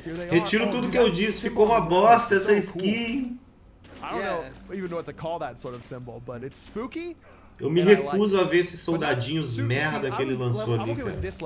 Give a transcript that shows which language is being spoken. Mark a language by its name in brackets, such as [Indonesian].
[Portuguese] retiro tudo que eu disse, ficou uma bosta essa skin. [English] I don't know even what to call that sort of symbol, but it's spooky. [Portuguese] Eu me recuso a ver esses soldadinhos merda que ele lançou ali, cara.